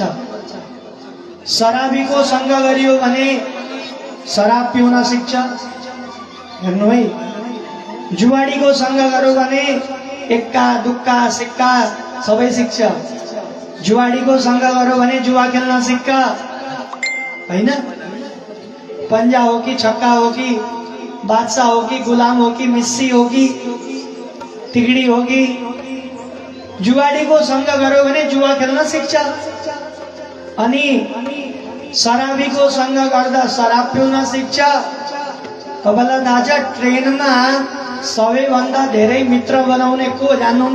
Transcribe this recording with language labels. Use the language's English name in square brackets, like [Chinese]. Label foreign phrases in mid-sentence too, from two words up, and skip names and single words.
[Nepali] शराबीको सङ्ग गरियो भने शराब पिउन सिक्छ। हेर्नु है, जुवाडीको सङ्ग गर्यो भने एक्का दुक्का सिक्का सबै सिक्छ। जुवाडीको सङ्ग गर्यो भने जुवा खेल्न सिक्छ, होइन? पन्जा हो कि छक्का हो कि बादशाह हो कि गुलाम हो कि मिस्सी हो कि तिगडी हो कि, जुवाडीको सङ्ग गर्यो भने जुवा खेल्न सिक्छ। अनि शराबीको सङ्ग गर्दा शराब पिउन सिक्छ। तपाईँलाई थाहा छ, ट्रेनमा सबैभन्दा धेरै मित्र बनाउने को जान्नुहुन्छ?